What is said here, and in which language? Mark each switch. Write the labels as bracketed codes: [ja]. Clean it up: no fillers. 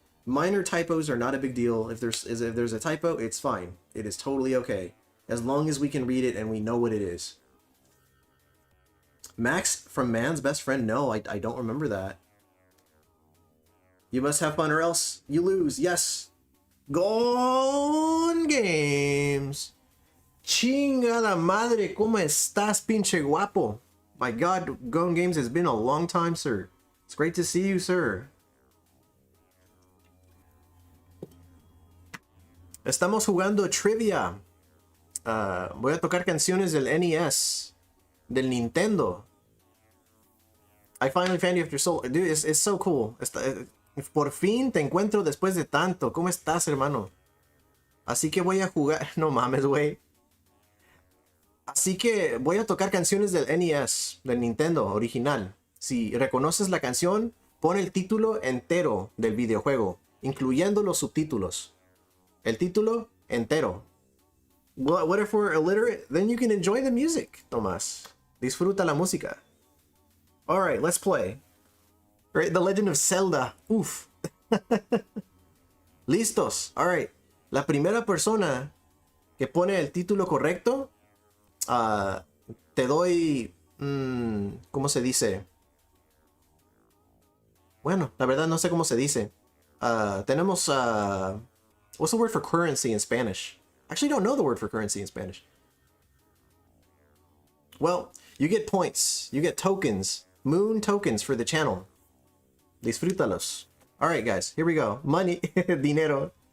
[en] Minor typos are not a big deal. If there's a typo, it's fine. It is totally okay, as long as we can read it and we know what it is. Max from Man's Best Friend? No, I don't remember that. You must have fun or else you lose. Yes. Gone Games. [es] Chingada madre, ¿cómo estás, pinche guapo? [en] My God, Gone Games, has been a long time, sir. It's great to see you, sir. [es] Estamos jugando trivia. Voy a tocar canciones del NES, del Nintendo. [en] I finally found you after so... Dude, it's so cool. [es] Por fin te encuentro después de tanto. ¿Cómo estás, hermano? Así que voy a jugar... No mames, güey. Así que voy a tocar canciones del NES, del Nintendo original. Si reconoces la canción, pon el título entero del videojuego, incluyendo los subtítulos. El título entero. [en] What if we're illiterate? Then you can enjoy the music, Tomás. [es] Disfruta la música. [en] Alright, let's play. Right, The Legend of Zelda. Uf. Listos. Alright. [es] La primera persona que pone el título correcto, te doy... ¿cómo se dice? Bueno, la verdad no sé cómo se dice. Tenemos... [en] what's the word for currency in Spanish? I actually don't know the word for currency in Spanish. Well, you get points. You get tokens. Moon tokens for the channel. Disfrútalos. Alright, guys. Here we go. Money. Dinero.